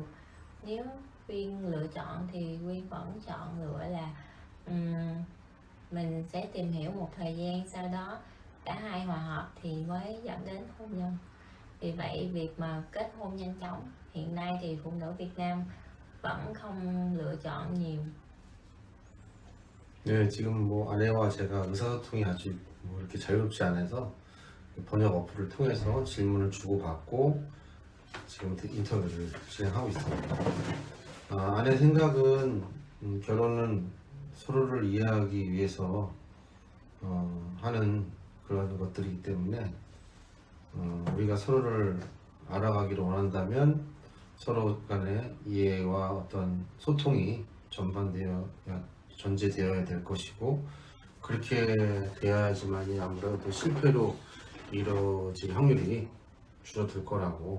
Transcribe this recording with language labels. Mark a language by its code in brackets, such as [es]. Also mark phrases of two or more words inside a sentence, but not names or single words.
[vi] Nếu Uyên lựa chọn thì Uyên vẫn chọn lựa là mình sẽ tìm hiểu một thời gian, sau đó cả hai hòa hợp thì mới dẫn đến hôn nhân. Vì vậy việc mà kết hôn nhanh chóng hiện nay thì phụ nữ Việt Nam vẫn không lựa chọn nhiều. [ko] 네, 지금 뭐 아내와 제가 의사소통이 아직 뭐 이렇게 자유롭지 않아서 번역 어플을 통해서 질문을 주고받고 지금 인터뷰를 진행하고 있습니다. 아내 생각은 결혼은 서로를 이해하기 위해서 하는 그런 것들이기 때문에 우리가 서로를 알아가기를 원한다면 서로 간의 이해와 어떤 소통이 전제되어야 될 것이고 그렇게 돼야지만이 아무래도 실패로 이루어질 확률이 줄어들 거라고.